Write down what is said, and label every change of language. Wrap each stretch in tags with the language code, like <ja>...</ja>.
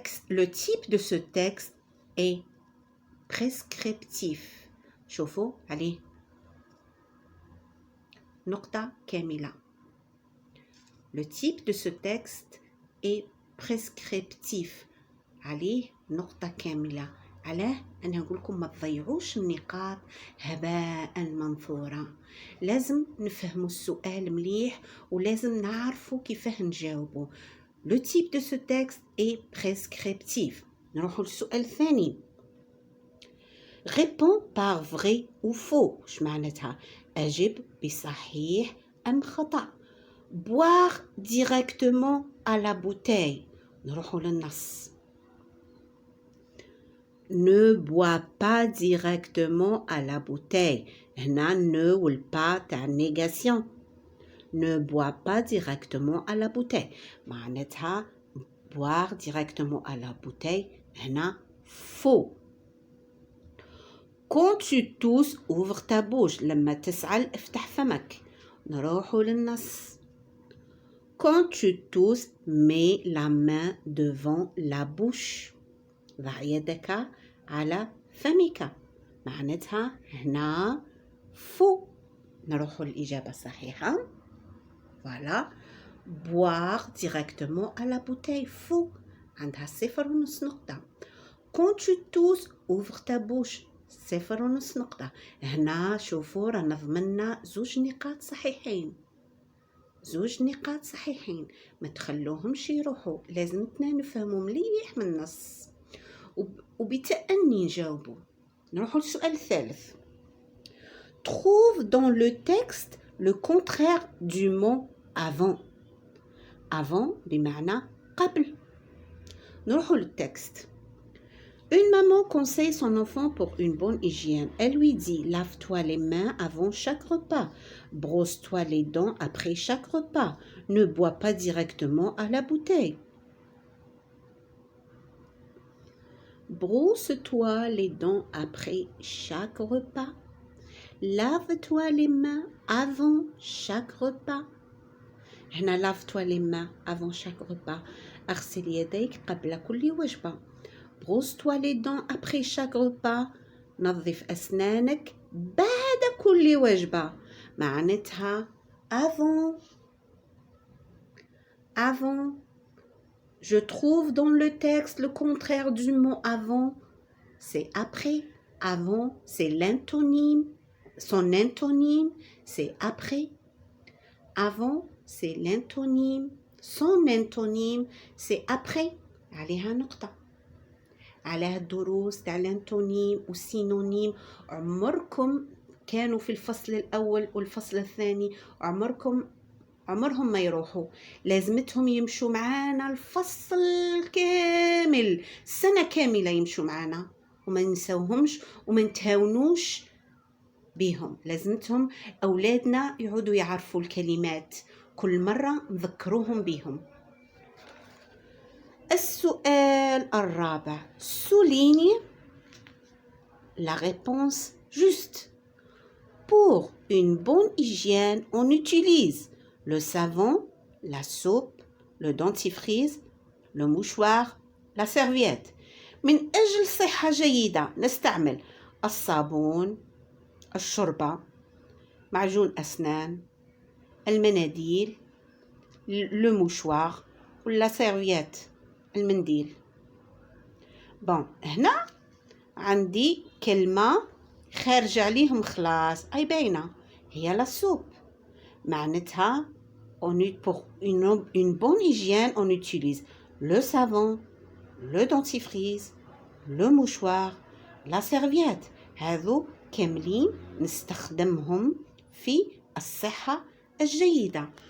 <fr>Le type de ce texte est prescriptif.</fr> <ar>شوفوا عليه نقطة كاملة.</ar> <fr>Le type de ce texte est prescriptif.</fr> <ar>عليه نقطة كاملة. علاه أنا أقول لكم ما تضيعوش النقاط هباء منثورا. لازم نفهموا السؤال مليح ولازم نعرفوا كيفاه نجاوبوا.</ar> <fr>Le type de ce texte est prescriptif.</fr> <ar>نروحوا للسؤال الثاني.</ar> <fr>Réponds par vrai ou faux.</fr> <ar>اش معناتها؟ أجب بصحيح أم خطأ.</ar> <fr>Boire directement à la bouteille.</fr> <ar>نروحوا للنص.</ar> <fr>Ne bois pas directement à la bouteille. هنا ne وال pas تاع négation. Ne bois pas directement à la bouteille. معناتها boire directement à la bouteille هنا faux. Quand tu tousses, ouvre ta bouche.</fr> <ar>لما تسعل افتح فمك. نروحوا للنص.</ar> <fr>Quand tu tousses, mets la main devant la bouche.</fr> <ar>ضع يدك على فمك. معناتها هنا faux. نروحوا للإجابة الصحيحة.</ar> <fr>Voilà. Boire directement à la bouteille. Faux.</fr> <ar>عندها 0.5 نقطة.</ar> <fr>Quand tu tousses, ouvre ta bouche.</fr> <ar>0.5 نقطة. هنا شوفوا رانا ضمننا 2 نقاط صحيحين. 2 نقاط صحيحين. ما تخلوهمش يروحوا. لازمتنا نفهموا مليح من النص. وبتأني نجاوبوا. نروحوا للسؤال الثالث.</ar> <fr>Trouve dans le texte le contraire du mot avant.</fr> <ar>Avant بمعنى قبل. نروحوا للتكست.</ar> <fr>Une maman conseille son enfant pour une bonne hygiène. Elle lui dit: lave-toi les mains avant chaque repas, brosse-toi les dents après chaque repas, ne bois pas directement à la bouteille. Brosse-toi les dents après chaque repas. Lave-toi les mains avant chaque repas. هنا lave-toi les mains avant chaque repas.</fr> <ar>اغسل يديك قبل كل وجبة.</ar> <fr>Brosse-toi les dents après chaque repas.</fr> <ar>نظف أسنانك بعد كل وجبة. معناتها avant.</ar> <fr>Avant. Je trouve dans le texte le contraire du mot avant. C'est après. Avant, c'est l'antonyme. Son antonyme, c'est après. Avant, c'est l'antonyme. Son antonyme, c'est après.</fr> <ar>عليها نقطة. عليها الدروس تاع الانتونيم والسينونيم. عمركم كانوا في الفصل الأول والفصل الثاني، عمرهم ما يروحوا، لازمتهم يمشوا معانا الفصل كامل، سنة كاملة يمشوا معانا وما ننسوهمش وما نتهاونوش بيهم. لازمتهم أولادنا يعودوا يعرفوا الكلمات، كل مرة نذكروهم بيهم. السؤال الرابع.</ar> <fr>Souligne la réponse juste. Pour une bonne hygiène, on utilise le savon, la soupe, le dentifrice, le mouchoir, la serviette.</fr> <ar>من أجل صحة جيدة نستعمل الصابون، الشوربة، معجون أسنان، المناديل، le mouchoir ولا سيرفيات، المنديل. بون هنا عندي كلمة خارج عليهم خلاص، أي باينة هي لا سوب.</ar> <fr>معناتها pour une bonne hygiène on utilise le savon, le dentifrice, le mouchoir, la serviette.</fr> <ar>هذو كاملين نستخدمهم في الصحة الجيدة.</ar>